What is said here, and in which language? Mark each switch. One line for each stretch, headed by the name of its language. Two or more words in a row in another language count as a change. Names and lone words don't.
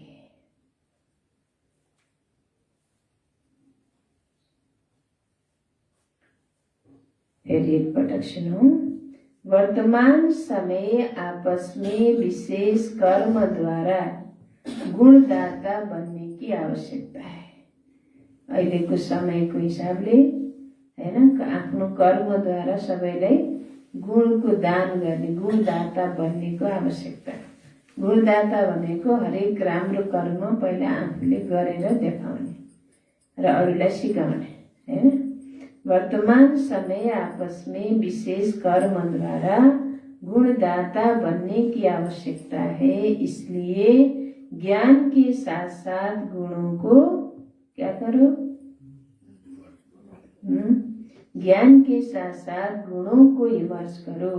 Hindi: फिर एक पटक सुनो। वर्तमान समय आपस में विशेष कर्म द्वारा गुणदाता बनने की आवश्यकता है।
Nepali: अहिलेको समयको हिसाबले हैन, आफ्नो कर्मद्वारा सबैलाई गुणको दान गर्ने, गुणदाता बन्नेको आवश्यकता। गुणदाता भनेको हरेक राम्रो कर्म पहिला आफूले गरेर देखाउने र अरूलाई सिकाउने हैन।
Hindi: वर्तमान समय आपस में विशेष कर्म द्वारा गुणदाता बनने की आवश्यकता है। इसलिए ज्ञान के साथ साथ गुणों को क्या करो? ज्ञान के साथ साथ गुणों को इमर्ज करो।